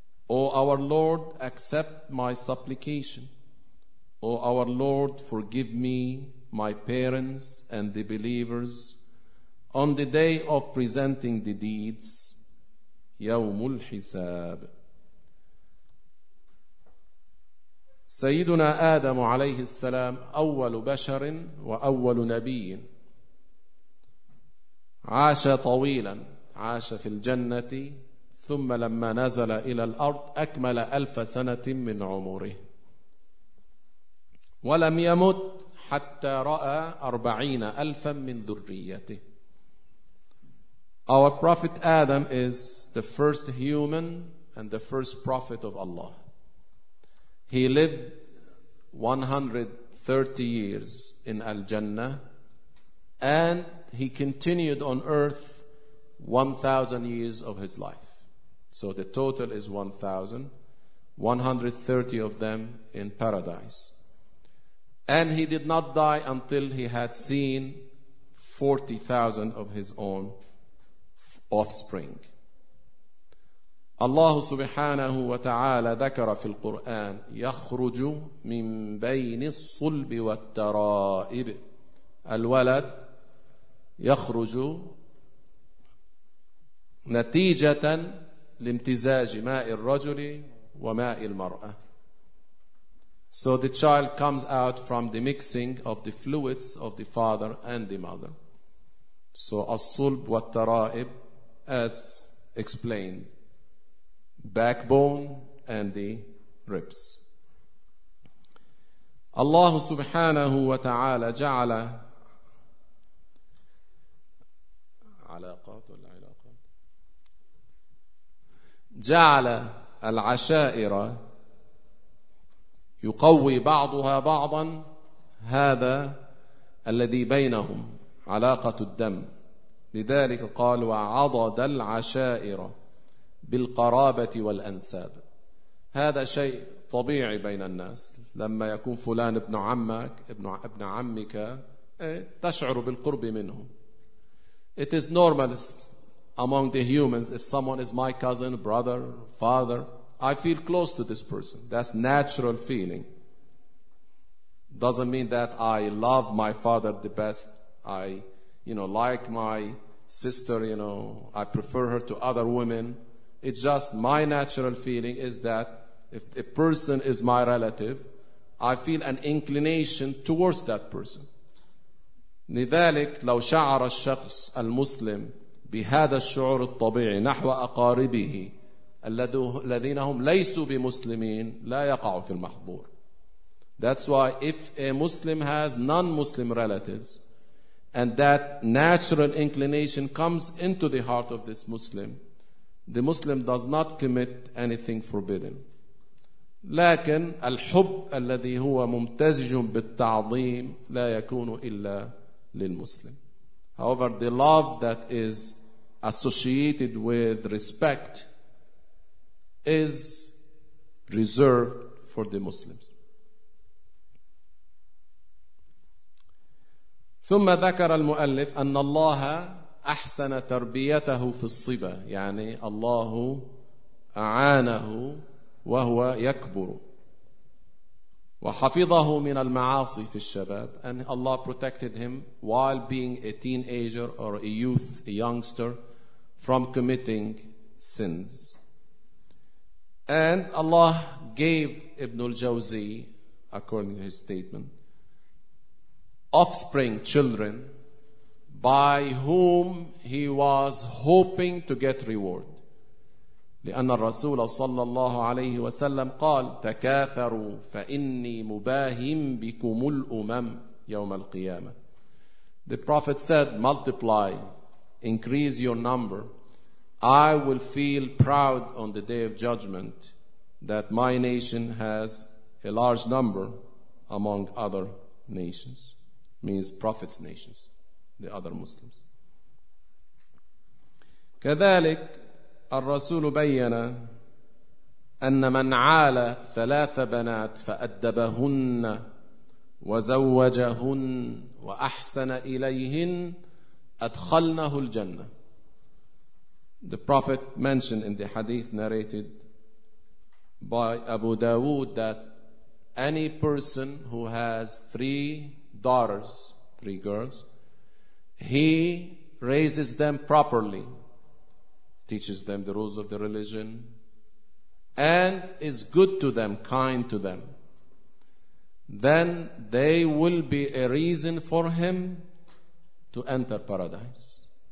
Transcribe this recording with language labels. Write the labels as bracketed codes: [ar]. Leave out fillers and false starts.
[en] O our Lord, accept my supplication. O our Lord, forgive me, my parents, and the believers on the day of presenting the deeds, [ar] يوم الحساب. سيدنا آدم عليه السلام أول بشر وأول نبي, عاش طويلا, عاش في الجنة, ثم لما نزل إلى الأرض أكمل 1000 سنة من عمره ولم يمت حتى رأى 40,000 من ذريته. [en] Our prophet Adam is the first human and the first prophet of Allah. He lived 130 years in Al-Jannah and he continued on earth 1,000 years of his life. So the total is 1,000, 130 of them in paradise. And he did not die until he had seen 40,000 of his own offspring. [ar] Allah subhanahu wa ta'ala ذكر في القرآن يخرج من بين الصلب والترائب. الولد يخرج نتيجة لامتزاج ماء الرجل وماء المرأة. [en] So the child comes out from the mixing of the fluids of the father and the mother. So [ar] الصلب والترائب, [en] as explained, backbone and the ribs. [ar] Allah subhanahu wa ta'ala ja'ala alaqat wal ilaqat ja'ala al-ashaira yuqawi ba'daha ba'dan hadha alladhi baynahum alaqat ad-dam. لذلك قال وعضد العشائر بالقرابة والأنساب. هذا شيء طبيعي بين الناس, لما يكون فلان ابن عمك ابن عمك تشعر بالقرب منه. [en] It is normal among the humans, if someone is my cousin, brother, father, I feel close to this person. That's natural feeling. Doesn't mean that I love my father the best, I, you know, like my sister, you know, I prefer her to other women. It's just my natural feeling is that if a person is my relative, I feel an inclination towards that person. [ar] لذلك لو شعر الشخص المسلم بهذا الشعور الطبيعي نحو أقاربه الذين هم ليسوا بمسلمين لا يقع في المحظور. [en] That's why if a Muslim has non-Muslim relatives, and that natural inclination comes into the heart of this Muslim, the Muslim does not commit anything forbidden. [ar] لكن الحب الذي هو ممتزج بالتعظيم لا يكون إلا للمسلم. [en] However, the love that is associated with respect is reserved for the Muslims. [ar] ثم ذكر المؤلف أن الله أحسن تربيته في الصبا, يعني الله أعانه وهو يكبر وحفظه من المعاصي في الشباب. [en] And Allah protected him while being a teenager or a youth, a youngster, from committing sins. And Allah gave Ibn al-Jawzi, according to his statement, offspring, children, by whom he was hoping to get reward. [ar] لأن الرسول صلى الله عليه وسلم قال تكاثروا فإني مباهم بكم الأمم يوم القيامة. [en] The prophet said, multiply, increase your number, I will feel proud on the day of judgment that my nation has a large number among other nations. Means Prophet's nations, the other Muslims. [ar] كذلك الرسول بيّن أن من عال ثلاث بنات فأدبهن وزوجهن وأحسن إليهن أدخلنه الجنة. [en] The Prophet mentioned in the hadith narrated by Abu Dawood that any person who has three daughters, three girls, he raises them properly, teaches them the rules of the religion, and is good to them, kind to them, then they will be a reason for him to enter paradise.